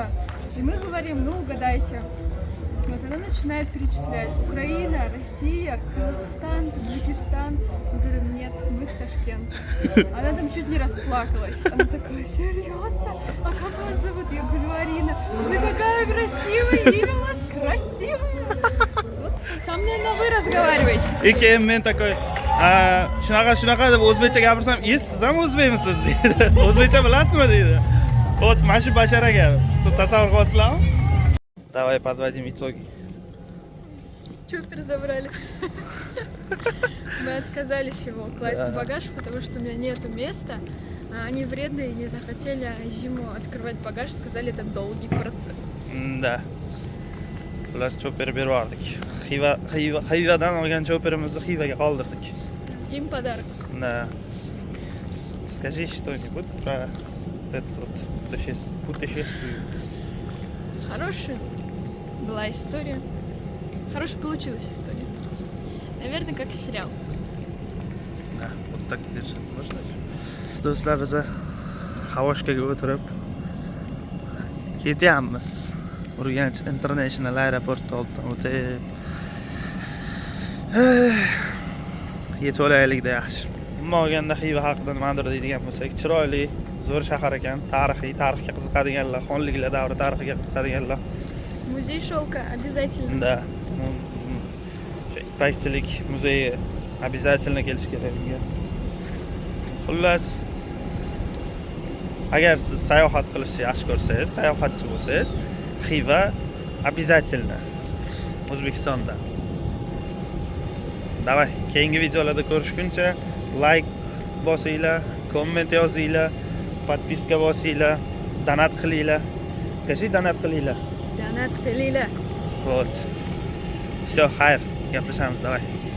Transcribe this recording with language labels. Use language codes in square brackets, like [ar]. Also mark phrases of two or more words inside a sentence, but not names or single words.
[ru] И мы говорим: ну, угадайте. Вот она начинает перечислять: Украина, Россия, Казахстан, Таджикистан. Мы говорим: нет, мы с Ташкента. Она там чуть не расплакалась. Она такая: серьезно? А как вас зовут? Я говорю: Арина. Вы такая красивая, имя у вас красивое. Вот. Со мной на вы разговариваете. [uz] И keyin men такой: shunaqa deb o'zbekcha gapirsam, siz ham o'zbekmisiz deydi. O'zbekcha bilasizmi deydi. Вот mana shu Bashar aka. Tasavvur qilasizlarmi? [ru] Давай подводим итоги. Чупер забрали. Мы отказались его класть в багаж, потому что у меня нету места. А они вредные, не захотели зиму открывать багаж, сказали, это долгий процесс. Да. [uz] Xullas cho'per berib yubordik. Xivadan olgan cho'perimizni Xivaga qoldirdik. [ru] Им подарок. Да. Скажи что-нибудь про это вот путешествие. Хорошая была история. Хорошая получилась история. Наверное, как сериал. Да, вот так держать можно. [uz] Do'stlar, biz Havoshkaga o'tirib ketyapmiz. Urganch International aeroporti oldidan o'tib. Yetib olaylikda yaxshi. Umuman olganda Xiva haqida nimadir deydigan bo'lsak, chiroyli, zo'r shahar ekan, tarixiy, tarixga qiziqadiganlar, xonliklar davri tarixiga qiziqadiganlar. [ru] Музей шелка обязательно. Да. [uz] Ipakchilik muzeyi обязательно kelish kerak bunga. Xullas, agar siz sayohat qilishni yaxshi ko'rsangiz, sayohatchi bo'lsangiz, Xiva обязательно O'zbekistonda. Davay, keyingi videolarda ko'rishguncha like bosinglar, komment yozinglar, подписка bosinglar, donat qilinglar. Скажи, donat qilinglar. Donat qilinglar. [ru] Вот. Все, [uz] xayr. Gaplashamiz, давай.